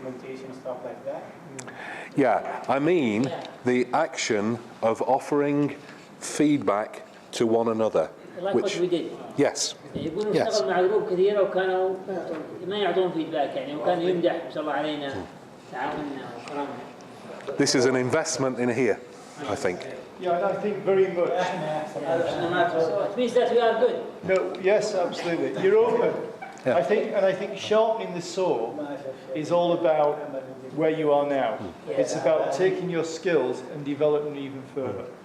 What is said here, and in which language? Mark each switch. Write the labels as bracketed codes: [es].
[en] implementation, stuff like that. Yeah, I mean the action of offering feedback to one another. Like what we did. Yes. [ar] يقولون [en] Yes. [ar] اشتغل مع جروب كثيرة وكانوا ما يعطون فيدباك يعني وكانوا يمدح ما شاء الله علينا تعاوننا وكرمنا. [en] This is an investment in here, I think. Yeah, and I think very much. So it means that we are good. No, yes, absolutely. You're open. Yeah. I think sharpening the saw is all about where you are now. It's about taking your skills and developing them even further.